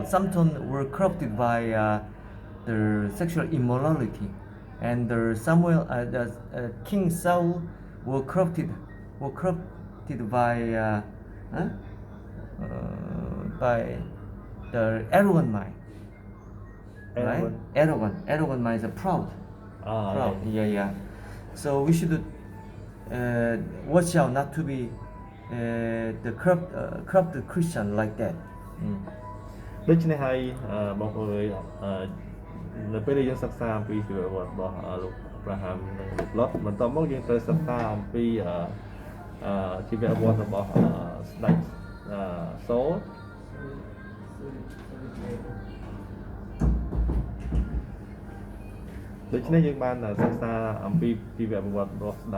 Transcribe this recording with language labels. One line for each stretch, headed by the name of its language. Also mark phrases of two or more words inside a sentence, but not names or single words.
English: Samson were corrupted by their sexual immorality, and King Saul were corrupted by the arrogant mind. Right? Arrogant mind is a proud. Yeah. So we should watch out not to be the corrupted Christian like that.
Khmer: ដូច្នេះហើយបងប្អូននៅពេលដែលយើងសិក្សាអំពីជីវប្រវត្តិរបស់លោកអាប់រ៉ាហាំនិងលោកឡុតបន្ទាប់មកយើងត្រូវសិក្សាអំពីជីវប្រវត្តិរបស់ស្ដេចសូល ដូច្នេះយើងបានសិក្សាអំពីជីវប្រវត្តិរបស់ស្ដេច